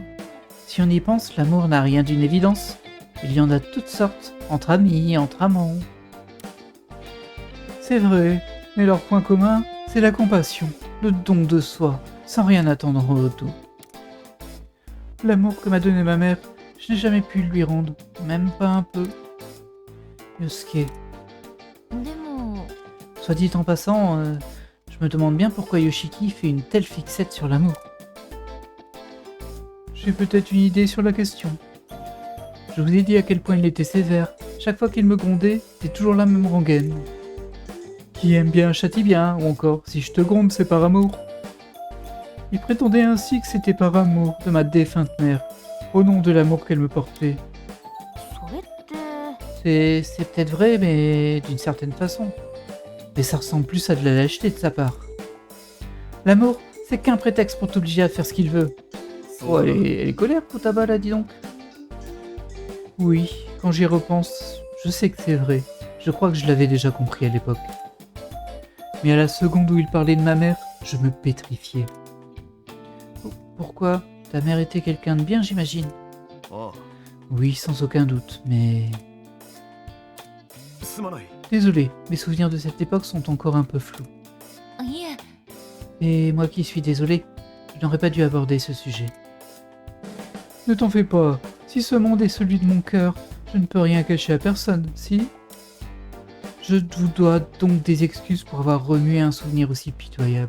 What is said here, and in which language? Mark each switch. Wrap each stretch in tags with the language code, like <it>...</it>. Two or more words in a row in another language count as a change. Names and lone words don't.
<fr>Si on y pense, l'amour n'a rien d'une évidence. Il y en a de toutes sortes, entre amis, entre amants. C'est vrai, mais leur point commun, c'est la compassion, le don de soi, sans rien attendre en retour. L'amour que m'a donné ma mère, je n'ai jamais pu lui rendre, même pas un peu. Yosuke,</fr> <ja>でも。</ja> <fr>soit dit en passant, je me demande bien pourquoi Yoshiki fait une telle fixette sur l'amour. J'ai peut-être une idée sur la question. Je vous ai dit à quel point il était sévère. Chaque fois qu'il me grondait, c'est toujours la même rengaine. Qui aime bien châtie bien, ou encore si je te gronde, c'est par amour. Il prétendait ainsi que c'était par amour de ma défunte mère, au nom de l'amour qu'elle me portait.</fr> <ja>それって。</ja> <fr>C'est peut-être vrai, mais d'une certaine façon. Mais ça ressemble plus à de la lâcheté de sa part. L'amour, c'est qu'un prétexte pour t'obliger à faire ce qu'il veut. Oh, elle est colère, Futaba, là, dis donc. Oui, quand j'y repense, je sais que c'est vrai. Je crois que je l'avais déjà compris à l'époque. Mais à la seconde où il parlait de ma mère, je me pétrifiais. Pourquoi? Ta mère était quelqu'un de bien, j'imagine.</fr> <ja>ああ、</ja> <fr>Oui, sans aucun doute, mais...</fr> <ja>すまない。</ja> <fr>Désolé, mes souvenirs de cette époque sont encore un peu flous.</fr> <ja>いえ。</ja> <fr>Et moi qui suis désolé, je n'aurais pas dû aborder ce sujet. Ne t'en fais pas, si ce monde est celui de mon cœur, je ne peux rien cacher à personne, si? Je vous dois donc des excuses pour avoir remué un souvenir aussi pitoyable.</fr>